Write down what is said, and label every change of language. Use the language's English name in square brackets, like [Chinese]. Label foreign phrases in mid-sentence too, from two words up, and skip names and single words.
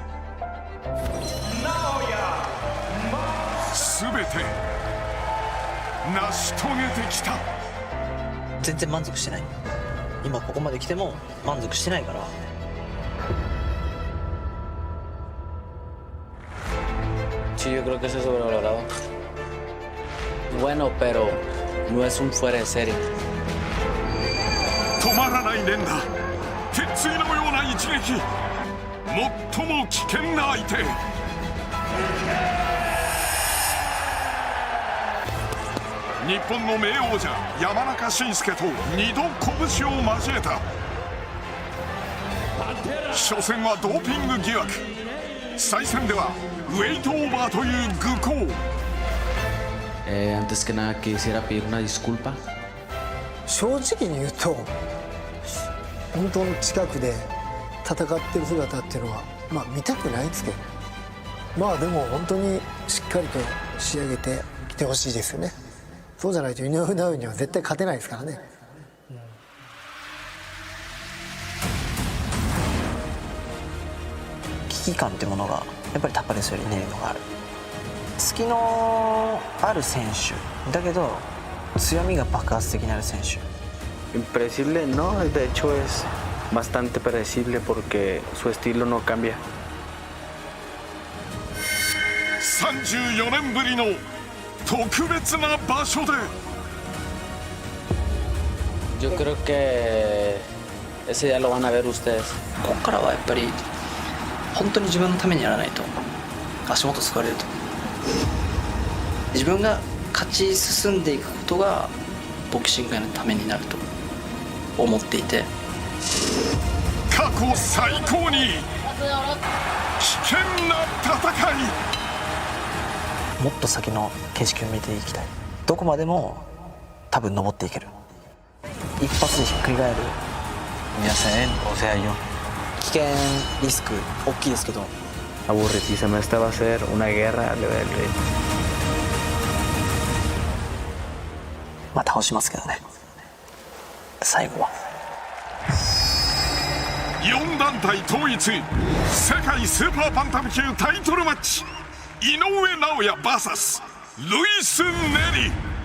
[Japanese] 全て成し遂げてきた。全然満足してない。今ここまで来ても満足してないから。 [Spanish] Sí, yo creo que se sobrevalorado. Bueno, pero no es un fuera de serie. [Japanese] 止まらない連打、鉄槌のような一撃、最も危険な相手。日本の名王者山中慎介と2度拳を交えた。初戦はドーピング疑惑、再戦ではウェイトオーバーという愚行。 [Spanish] Antes que nada quisiera pedir una disculpa. [Japanese] 正直に言うと、本当の近くで戦ってる姿っていうのは見たくないんですけど、でも本当にしっかりと仕上げてきてほしいですよね。そうじゃないと井上尚弥には絶対勝てないですからね。危機感ってものがやっぱりタパレスよりネリのがある。隙のある選手だけど強みが爆発的になる選手。 [Spanish] Impredecible no, de hecho es bastante predecible porque su estilo no cambia. [Japanese] 34 年ぶりの特別な場所で。 [Spanish] Yo creo que ese día lo van a ver ustedes. [Japanese] ここからはやっぱり本当に自分のためにやらないと足元すくわれると。自分が勝ち進んでいくことがボクシングのためになると思っていて、過去最高に危険な戦い。もっと先の景色を見ていきたい。どこまでも多分登っていける。一発でひっくり返る。 [Spanish] Ya sé, o sea yo. [Japanese] 危険リスク大きいですけど。 [Spanish] Aburridísima, esta va a ser una guerra al nivel de. [Japanese] 倒しますけどね。最後は。 4団体統一世界スーパーバンタム級タイトルマッチ、井上尚弥 vs ルイス・ネリ。